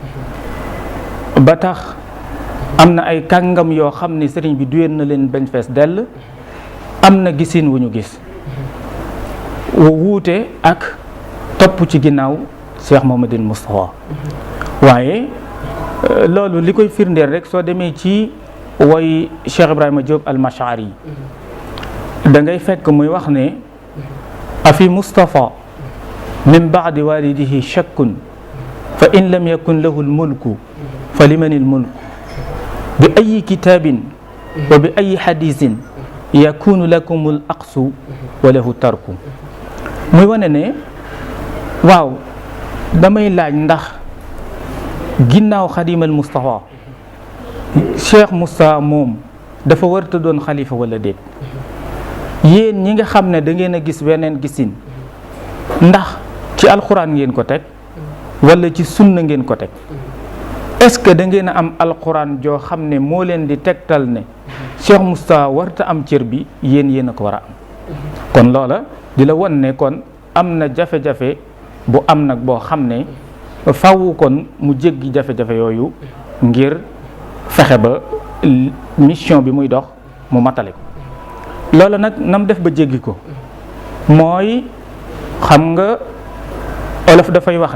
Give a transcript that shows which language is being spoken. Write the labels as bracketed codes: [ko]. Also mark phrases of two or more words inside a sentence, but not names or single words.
[wo] ba tax am na ay kàngam yoo xam ne sëriñ bi duyeen na leen bañ fees dell am na gisin wu ñu gis wu wuute ak topp ci ginnaaw Cheikh Mouhamadoul Moustapha waaye loolu li koy firndeel rek soo demee ci woy Cheikh Ibrahima Diop al-Mash'ari da ngay fekk muy wax ne [ar] أفي مصطفى من بعد والده شك ف إن لم يكن له الملك فلمن الملك بأي كتاب وبأي حديث يكون لكم الأقسى وله ترك [wo] muy wane ne waaw damay laaj ndax ginnaaw xadimal Moustapha Cheikh Moustapha moom dafa warta doon xalifa wala déet yéen ñi nga xam ne da ngeen a gis weneen gisin ndax ci alxuraan ngeen ko teg wala ci sunna ngeen ko teg [fr] est-ce que [wo] da ngeen a am alxuraan joo xam ne moo leen di tegtal ne Cheikh Moustapha warta am cër bi yéen a ko war a am kon loola di la won ne kon am na jafe-jafe bu am nag boo xam ne faaw kon mu jéggi jafe-jafe yooyu ngir fexe ba mission bi muy dox mu matale ko loola nag nam def ba jéggi ko mooy xam nga olof dafay wax